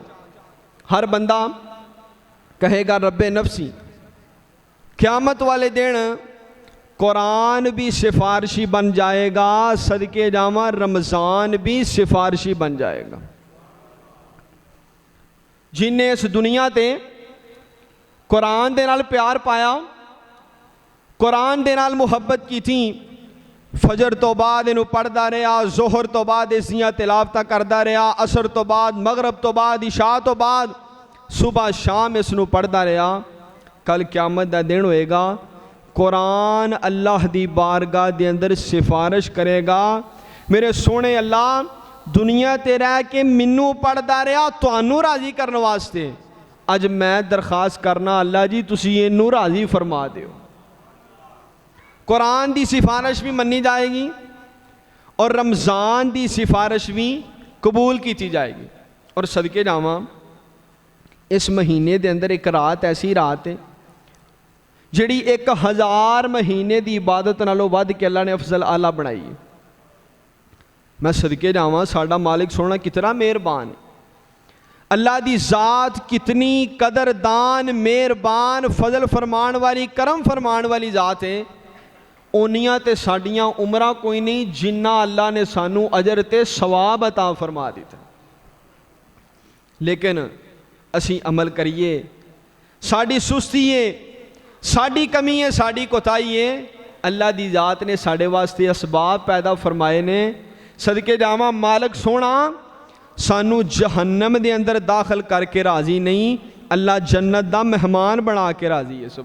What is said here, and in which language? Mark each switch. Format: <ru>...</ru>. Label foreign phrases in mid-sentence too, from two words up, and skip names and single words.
<pa>ہر بندہ کہے گا رب نفسی۔ قیامت والے دن قرآن بھی سفارشی بن جائے گا، صدقے جاواں رمضان بھی سفارشی بن جائے گا۔ جن نے اس دنیا تے قرآن دے نال پیار پایا، قرآن دے نال محبت کی تھی، فجر تو بعد انہوں پڑھدا رہا، ظہر تو بعد اس دیاں تلاوتاں کردا رہا، عصر تو بعد، مغرب تو بعد، عشاء تو بعد، صبح شام اس نو پڑھدا رہا، کل قیامت دا دن ہوئے گا قرآن اللہ دی بارگاہ دے اندر سفارش کرے گا، میرے سونے اللہ دنیا تے رہ کے منو پڑھدا رہا تانوں راضی کرنے واسطے، اج میں درخواست کرنا اللہ جی تسی اینوں راضی فرما دیو۔ قرآن دی سفارش بھی منی جائے گی اور رمضان دی سفارش بھی قبول کی جائے گی۔ اور صدقے جاواں اس مہینے دے اندر ایک رات ایسی رات ہے جڑی 1000 مہینے دی عبادت نالوں ود کے اللہ نے افضل اعلیٰ بنائی ہے۔ میں صدقے جاواں ساڈا مالک سونا کتنا مہربان ہے، اللہ دی ذات کتنی قدردان مہربان فضل فرمان والی کرم فرمان والی ذات ہے، اونیاں تے ساڈیاں عمرہ کوئی نہیں جنہ اللہ نے سانو اجر تے ثواب عطا فرما دیتا، لیکن اسی عمل کریے، ساڈی سستی ہے، ساڈی کمی ہے، ساڈی کوتاہی ہے، اللہ دی ذات نے ساڈے واسطے اسباب پیدا فرمائے نے، صدقے جاواں مالک سونا سانو جہنم دے اندر داخل کر کے راضی نہیں، اللہ جنت دا مہمان بنا کے راضی ہے۔</pa>